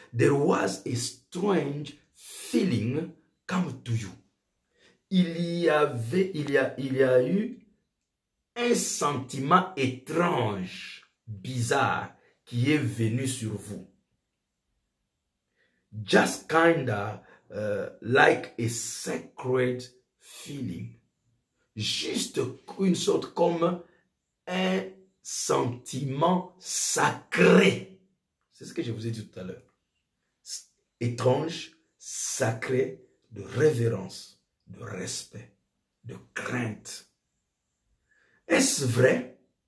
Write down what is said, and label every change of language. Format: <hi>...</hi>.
<en>There was a strange feeling come to you.</en> <fr>Il y a eu un sentiment étrange, bizarre, qui est venu sur vous.</fr> <en>Just kinda like a sacred feeling.</en> <fr>Juste une sorte comme un sentiment sacré. C'est ce que je vous ai dit tout à l'heure. Étrange, sacré, de révérence, de respect, de crainte. Est-ce vrai?</fr>